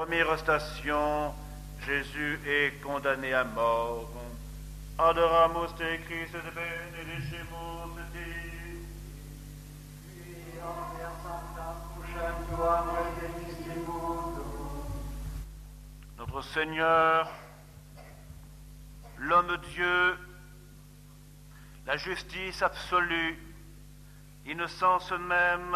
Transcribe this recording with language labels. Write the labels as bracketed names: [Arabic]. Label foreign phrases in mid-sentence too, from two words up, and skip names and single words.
[French] première station, Jésus est condamné à mort. [Latin] Adoramus te Christe te benedicimus te. [French] Notre Seigneur, l'homme Dieu, la justice absolue, innocence même,